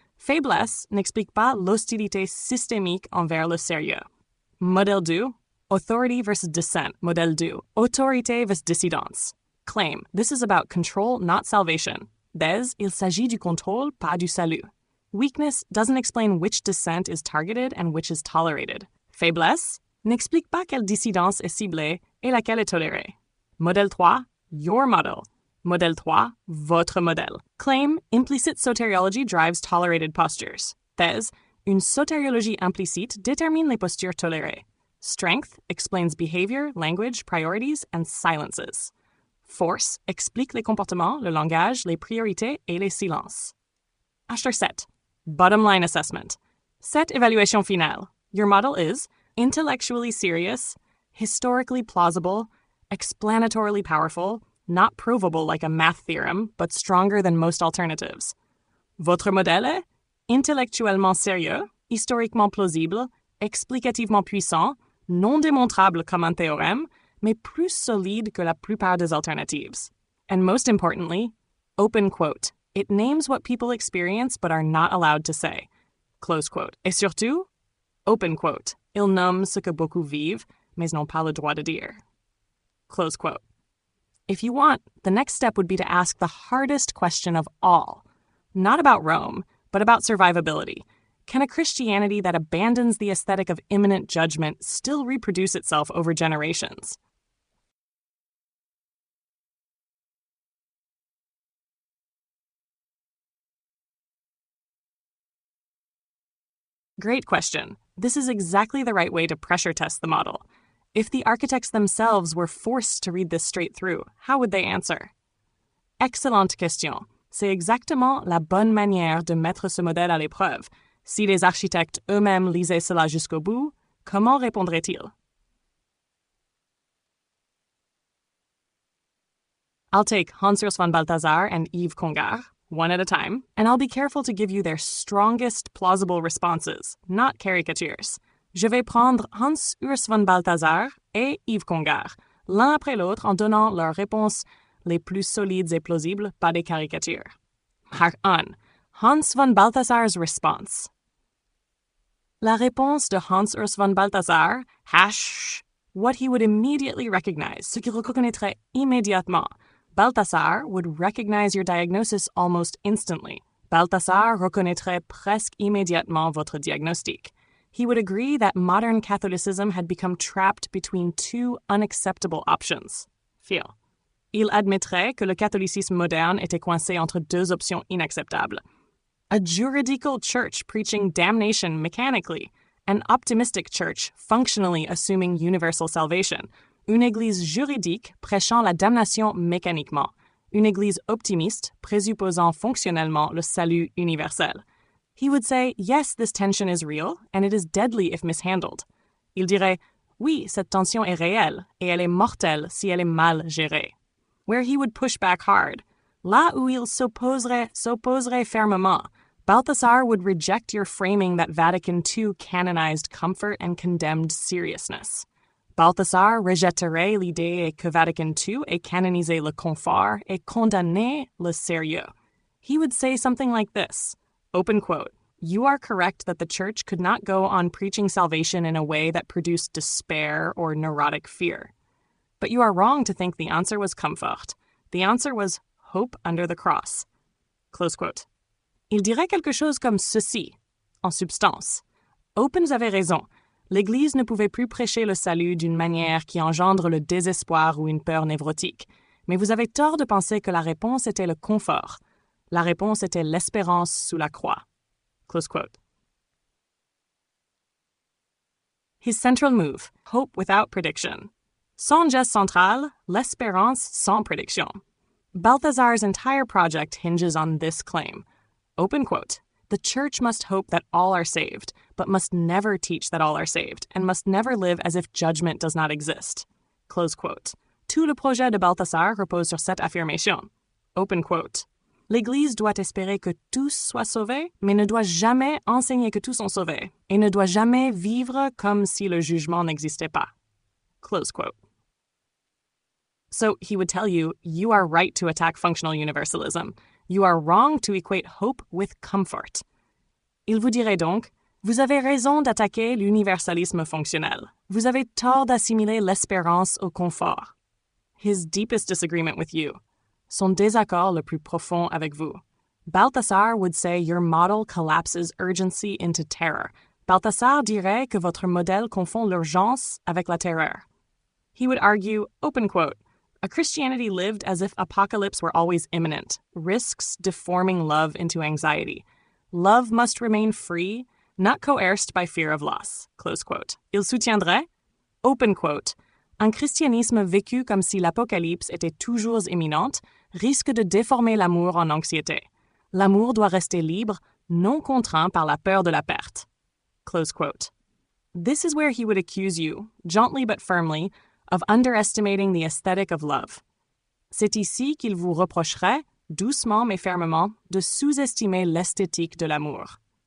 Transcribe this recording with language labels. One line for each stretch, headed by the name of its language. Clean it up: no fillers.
French: Faiblesse n'explique pas l'hostilité systémique envers le sérieux. Modèle 2,
English: authority versus dissent.
French: Modèle 2, autorité versus dissidence.
English: Claim, this is about control, not salvation.
French: Thèse, il s'agit du contrôle, pas du salut.
English: Weakness doesn't explain which dissent is targeted and which is tolerated.
French: Faiblesse n'explique pas quelle dissidence est ciblée et laquelle est tolérée. Modèle 3,
English: your model.
French: Modèle 3, votre modèle.
English: Claim, implicit soteriology drives tolerated postures.
French: Thèse, une soteriologie implicite détermine les postures tolérées.
English: Strength explains behavior, language, priorities, and silences.
French: Force explique les comportements, le langage, les priorités et les silences. H 7.
English: Bottom line assessment.
French: Set évaluation finale.
English: Your model is intellectually serious, historically plausible, explanatorily powerful, not provable like a math theorem, but stronger than most alternatives.
French: Votre modèle est intellectuellement sérieux, historiquement plausible, explicativement puissant, non démontrable comme un théorème, mais plus solide que la plupart des alternatives.
English: And most importantly, open quote, it names what people experience but are not allowed to say. Close quote.
French: Et surtout,
English: open quote,
French: il nomme ce que beaucoup vivent, mais n'ont pas le droit de dire.
English: Close quote. If you want, the next step would be to ask the hardest question of all. Not about Rome, but about survivability. Can a Christianity that abandons the aesthetic of imminent judgment still reproduce itself over generations? Great question. This is exactly the right way to pressure test the model. If the architects themselves were forced to read this straight through, how would they answer?
French: Excellente question. C'est exactement la bonne manière de mettre ce modèle à l'épreuve. Si les architectes eux-mêmes lisaient cela jusqu'au bout, comment répondraient-ils?
English: I'll take Hans-Urs von Balthasar and Yves Congar, one at a time, and I'll be careful to give you their strongest plausible responses, not caricatures.
French: Je vais prendre Hans-Urs von Balthasar et Yves Congar, l'un après l'autre en donnant leurs réponses les plus solides et plausibles, pas des caricatures.
English: Part 1. Hans von Balthasar's response.
French: La réponse de Hans-Urs von Balthasar,
English: what he would immediately recognize,
French: ce qu'il reconnaîtrait immédiatement.
English: Balthasar would recognize your diagnosis almost instantly.
French: Balthasar reconnaîtrait presque immédiatement votre diagnostic.
English: He would agree that modern Catholicism had become trapped between two unacceptable options. Feel.
French: Il admettrait que le catholicisme moderne était coincé entre deux options inacceptables.
English: A juridical church preaching damnation mechanically, an optimistic church functionally assuming universal salvation,
French: une église juridique prêchant la damnation mécaniquement, une église optimiste présupposant fonctionnellement le salut universel.
English: He would say, yes, this tension is real, and it is deadly if mishandled.
French: Il dirait, oui, cette tension est réelle, et elle est mortelle si elle est mal gérée.
English: Where he would push back hard,
French: là où il s'opposerait fermement,
English: Balthasar would reject your framing that Vatican II canonized comfort and condemned seriousness.
French: Balthasar rejetterait l'idée que Vatican II ait canonisé le confort et condamné le sérieux.
English: He would say something like this, open quote, you are correct that the Church could not go on preaching salvation in a way that produced despair or neurotic fear. But you are wrong to think the answer was comfort. The answer was hope under the cross. Close quote.
French: Il dirait quelque chose comme ceci, en substance. Open avait raison. L'Église ne pouvait plus prêcher le salut d'une manière qui engendre le désespoir ou une peur névrotique. Mais vous avez tort de penser que la réponse était le confort. La réponse était l'espérance sous la croix.
English: Close quote. His central move, hope without prediction.
French: Son geste central, l'espérance sans prédiction.
English: Balthasar's entire project hinges on this claim. Open quote. The Church must hope that all are saved, but must never teach that all are saved, and must never live as if judgment does not exist. Close quote.
French: Tout le projet de Balthasar repose sur cette affirmation.
English: Open quote.
French: L'Église doit espérer que tous soient sauvés, mais ne doit jamais enseigner que tous sont sauvés, et ne doit jamais vivre comme si le jugement n'existait pas.
English: Close quote. So he would tell you, you are right to attack functional universalism. You are wrong to equate hope with comfort.
French: Il vous dirait donc, vous avez raison d'attaquer l'universalisme fonctionnel. Vous avez tort d'assimiler l'espérance au confort.
English: His deepest disagreement with you.
French: Son désaccord le plus profond avec vous.
English: Balthasar would say your model collapses urgency into terror.
French: Balthasar dirait que votre modèle confond l'urgence avec la terreur.
English: He would argue, open quote, a Christianity lived as if apocalypse were always imminent, risks deforming love into anxiety. Love must remain free, not coerced by fear of loss. Close quote.
French: Il soutiendrait,
English: open quote,
French: un christianisme vécu comme si l'apocalypse était toujours imminente risque de déformer l'amour en anxiété. L'amour doit rester libre, non contraint par la peur de la perte.
English: Close quote. This is where he would accuse you, gently but firmly, of underestimating the aesthetic of love.
French: C'est ici qu'il vous reprocherait, doucement mais fermement, de sous-estimer l'esthétique de l'amour.